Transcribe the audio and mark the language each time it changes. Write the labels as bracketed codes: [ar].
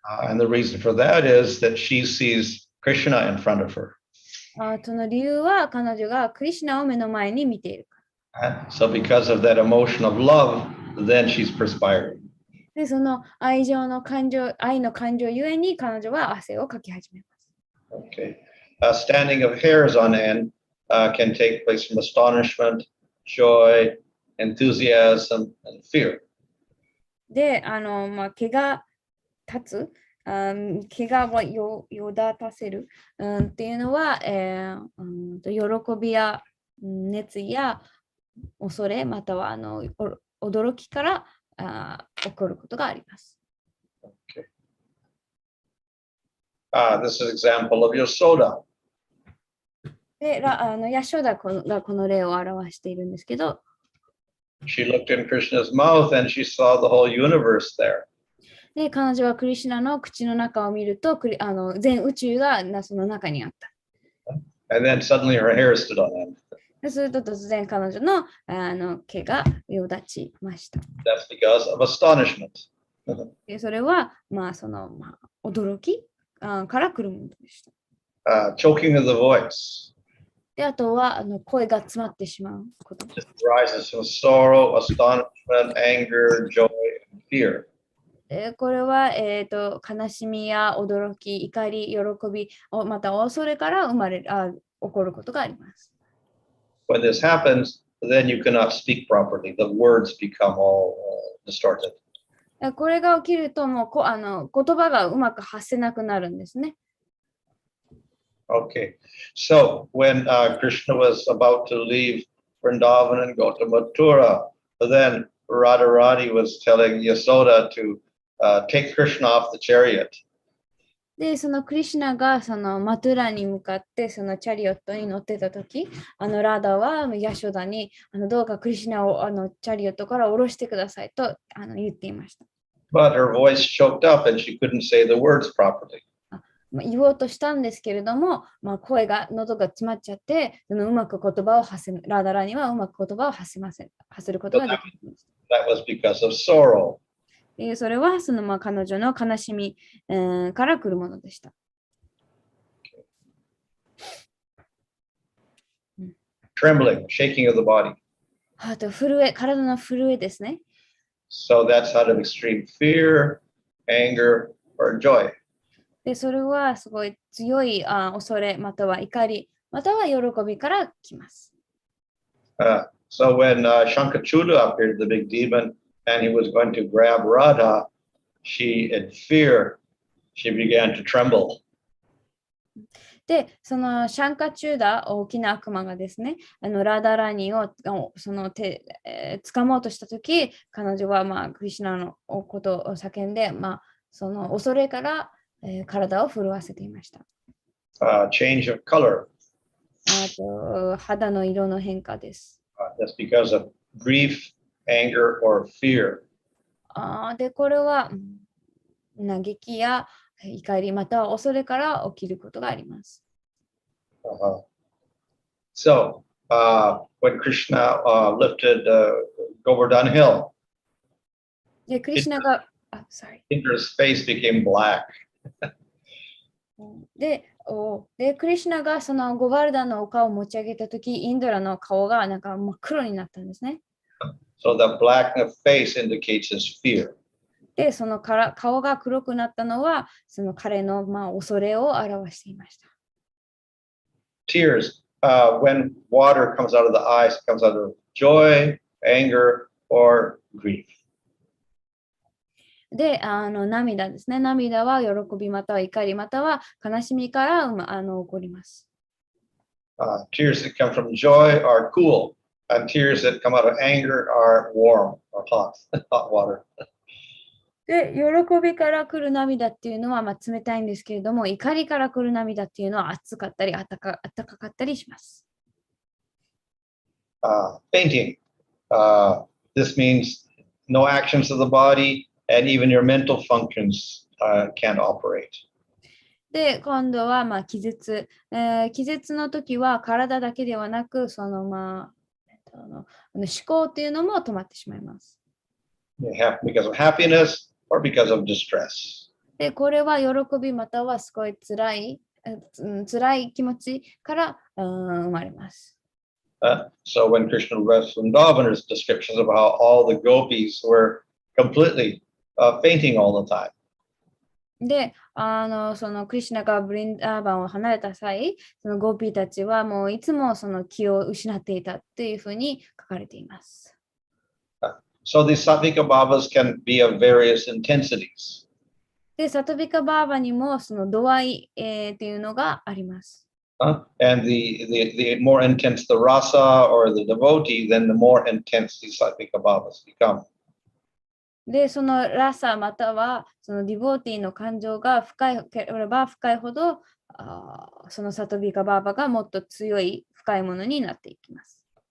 [en] And the reason for that is that she sees Krishna in front of her. [ja] その理由は彼女がクリシュナを目の前に見ている。 [en] So because of that emotion of love, then she's perspiring. [ja] で、その愛の感情ゆえに彼女は汗をかき始めます。 [en] Okay. Standing of hairs on end can take place from astonishment, joy, enthusiasm, and fear. [ja] で、毛が立つ、毛がよだたせる、っていうのは、喜びや熱意や恐れ、または驚きから起こることがあります。 [en] Okay. This is an example of Yasoda. [ja] で、ヤショダがこの例を表しているんですけど、 [en] She looked in Krishna's mouth and she saw the whole universe there. [ja] で、彼女はクリシュナの口の中を見ると、全宇宙がその中にあった。 [en] And then suddenly her hair stood on end. [ja] すると突然彼女の毛がよだちました。 [en] That's because of astonishment. [ja] でそれは、驚きから来るものでした。 [en] Choking of the voice. [ja] で、あとは声が詰まってしまうこと。 [en] It rises from sorrow, astonishment, anger, joy, and fear. [ja] これは、悲しみや驚き、怒り、喜び、また恐れから起こることがあります。 [en] When this happens, then you cannot speak properly. The words become all distorted. [ja] これが起きると、もう言葉がうまく発せなくなるんですね。 [en] Okay, so when Krishna was about to leave Vrindavan and go to Mathura, then Radharani was telling Yasoda to take Krishna off the chariot. [ja] で、そのクリシュナがそのマトゥラに向かってそのチャリオットに乗ってたとき、ラダはヤショダにどうかクリシュナをチャリオットから降ろしてくださいと言っていました。 [en] But her voice choked up and she couldn't say the words properly. [ja] 言おうとしたんですけれども、声が、喉が詰まっちゃって、うまく言葉を発せ、ラダラにはうまく言葉を発せることができました。 [en] That was because of sorrow. [ja] それはその彼女の悲しみ、から来るものでした。 [en] Trembling, shaking of the body. [ja] あと震え、体の震えですね。 [en] So that's out of extreme fear, anger, or joy. [ja] で、それはすごい強い恐れ、または怒り、または喜びから来ます。 [en] So when Shankachuda appeared, the big demon, and he was going to grab Radha, she, in fear, she began to tremble. [ja] で、そのシャンカチューダ、大きな悪魔がですね、ラダラニをその掴もうとしたとき、彼女はクリシュナのことを叫んで、その恐れから、体を震わせていました。 [en] Change of color. [ja] あと肌の色の変化です。 [en] That's because of grief, anger, or fear. [ja] で、これは嘆きや怒りまたは恐れから起きることがあります。 [en] So, when Krishna lifted Govardhan Hill, [ja] で、クリシュナが、 [en] Indra's face became black. [ja] で、クリシュナがそのゴバルダンの丘を持ち上げたとき、インドラの顔がなんか真っ黒になったんですね。 [en] So the black face indicates his fear. [ja] で、その顔が黒くなったのは、その彼の恐れを表していました。 [en] Tears, when water comes out of the eyes, comes out of joy, anger, or grief. [ja] で、涙ですね。涙は喜びまたは怒りまたは悲しみから起こります。 [en] Tears that come from joy are cool, and tears that come out of anger are warm or hot, hot water. [ja] で、喜びから来る涙っていうのは冷たいんですけれども、怒りから来る涙っていうのは熱かったり、暖かかったりします。 [en] Fainting. This means no actions of the body, and even your mental functions can't operate. [ja] で、今度は気絶。気絶の時は体だけではなく、その思考っていうのも止まってしまいます。 [en] Because of happiness or because of distress. [ja] で、これは喜びまたはすごい辛い気持ちから生まれます。 [en] So when Krishna read Vrindavan's descriptions of how all the gopis were completely fainting all the time. [ja] で、そのクリシュナがブリンダーバンを離れた際、そのゴーピーたちはもういつもその気を失っていたっていうふうに書かれています。 [en] So these Sattvika Bhavas can be of various intensities. [ja] で、サトビカバーバにもその度合い、っていうのがあります。 [en] And the more intense the rasa or the devotee, then the more intense these Sattvika Bhavas become. [ja] で、そのラサまたはそのディボーティーの感情が深ければ深いほど、そのサトビカバーバがもっと強い深いものになっていきます。